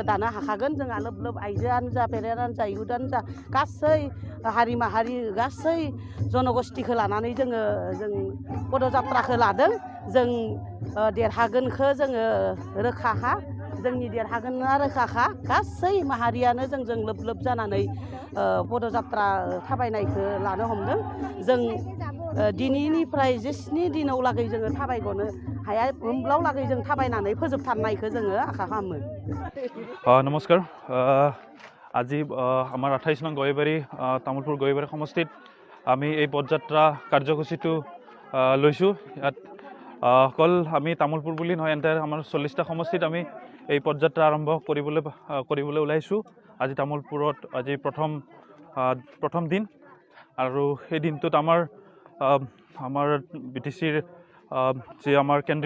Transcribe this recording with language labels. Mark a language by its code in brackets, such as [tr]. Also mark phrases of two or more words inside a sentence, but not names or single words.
[brx] दानो हाखागोन जोंहा लोब लोब आइजोआनो जा पेरेन्टआनो जा इयुथआनो जा गासै हारि माहारि गासै जनगोष्ठीखौ लानानै जों पदयात्राखौ लादों जों देरहागोनखौ जोङो रोखाखा जोंनि देरहागोना रोखाखा गासै माहारियानो जोंजों लोब लोब जानानै पदयात्रा थाबायनायखौ लानो हमदों जों दिनैनिफ्राय 7 दिनाव लागै जोङो थाबायगनो हाया होमब्लाव लागै जों थाबायनानै फोजोबथारनायखौ जोङो आखा खालामो [as] नमस्कार আজি আমাৰ 28 নং গয়বাৰী তামোলপুৰ গয়বাৰী সমষ্টিত আমি এই পদযাত্ৰা কাৰ্যসূচীটো লৈছোঁ ইয়াত অকল আমি তামোলপুৰ বুলি নহয় এণ্টায়াৰ আমাৰ 40টা সমষ্টিত আমি এই পদযাত্ৰা আৰম্ভ কৰিবলৈ ওলাইছোঁ আজি তামোলপুৰত আজি প্ৰথম দিন আৰু এই দিনটোত আমাৰ BTCৰ যে আমাৰ কেন্দ্ৰীয়